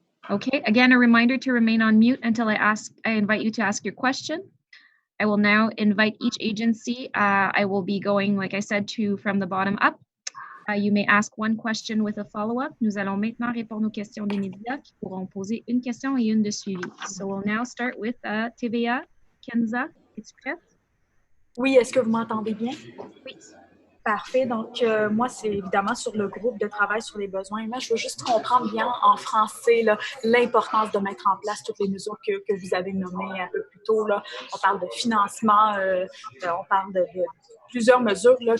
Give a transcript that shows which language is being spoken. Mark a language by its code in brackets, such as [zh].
[en] Okay, again, a reminder to remain on mute until I invite you to ask your question. I will now invite each agency. I will be going, like I said, from the bottom up. You may ask one question with a follow-up. [fr] Nous allons maintenant répondre aux questions des médias qui pourront poser une question et une de suivi. [en] So we'll now start with TVA. [fr] Kenza, es-tu prête? Oui, est-ce que vous m'entendez bien? Oui. Parfait. Donc, moi, c'est évidemment sur le groupe de travail sur les besoins humains. Je veux juste comprendre bien en français l'importance de mettre en place toutes les mesures que vous avez nommées un peu plus tôt. Là. On parle de financement, on parle de plusieurs mesures. Là.